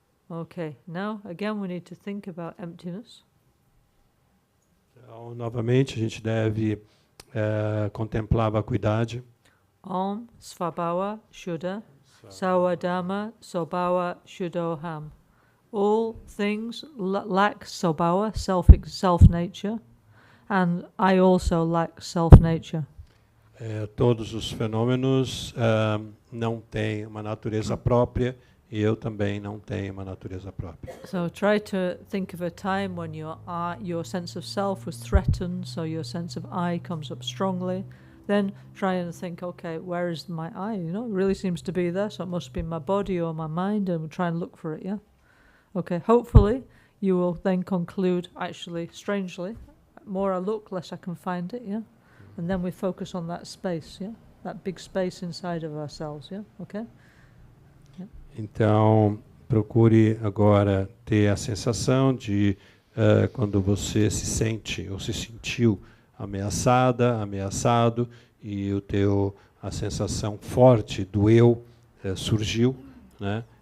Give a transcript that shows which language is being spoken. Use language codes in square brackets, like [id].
[en] Okay, now again we need to think about emptiness. [pt] Então, novamente, a gente deve contemplar a vacuidade. [sa] Om svabhava shuddha sawadama sobhava shuddhoham. [en] All things lack sobhava, self-nature. And I also lack self-nature. [pt] Todos os fenômenos não têm uma natureza própria e eu também não tenho uma natureza própria. [en] So try to think of a time when your sense of self was threatened, so your sense of I comes up strongly. Then try and think, okay, where is my I? You know, it really seems to be there, so it must be my body or my mind, and try and look for it, yeah? Okay, hopefully you will then conclude, actually, strangely, more I look, less I can find it, yeah? And then we focus on that space, yeah? That big space inside of ourselves, yeah? Okay? Yeah. [pt] Então, procure agora ter a sensação de quando você se sente ou se sentiu ameaçado e a sensação forte do eu surgiu, né?